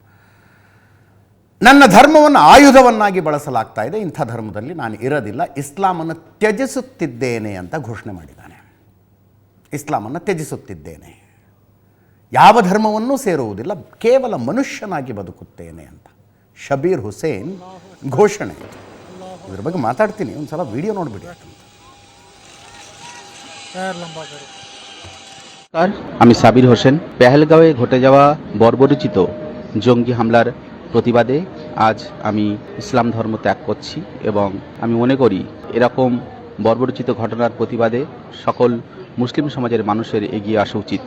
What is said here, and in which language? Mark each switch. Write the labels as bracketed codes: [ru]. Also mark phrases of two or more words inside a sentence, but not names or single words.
[kn] ನನ್ನ ಧರ್ಮವನ್ನು ಆಯುಧವನ್ನಾಗಿ ಬಳಸಲಾಗ್ತಾ ಇದೆ, ಇಂಥ ಧರ್ಮದಲ್ಲಿ ನಾನು ಇರೋದಿಲ್ಲ, ಇಸ್ಲಾಮನ್ನು ತ್ಯಜಿಸುತ್ತಿದ್ದೇನೆ ಅಂತ ಘೋಷಣೆ ಮಾಡಿದ್ದಾನೆ. ಇಸ್ಲಾಮನ್ನು ತ್ಯಜಿಸುತ್ತಿದ್ದೇನೆ, ಯಾವ ಧರ್ಮವನ್ನೂ ಸೇರುವುದಿಲ್ಲ, ಕೇವಲ ಮನುಷ್ಯನಾಗಿ ಬದುಕುತ್ತೇನೆ ಅಂತ ಶಬೀರ್ ಹುಸೇನ್ ঘোষণা। ಇದ್ರ ಬಗ್ಗೆ ಮಾತಾಡ್ತೀನಿ, ಒಂದು ಸಲ ವಿಡಿಯೋ ನೋಡಿಬಿಡಿ। [bn] আমি সাবির হোসেন। পেহেলগাঁওয়ে ঘটে যাওয়া বর্বরোচিত জঙ্গি হামলার প্রতিবাদে আজ আমি ইসলাম ধর্ম ত্যাগ করছি এবং আমি মনে করি এরকম বর্বরোচিত ঘটনার প্রতিবাদে সকল মুসলিম সমাজের মানুষের এগিয়ে আসা উচিত।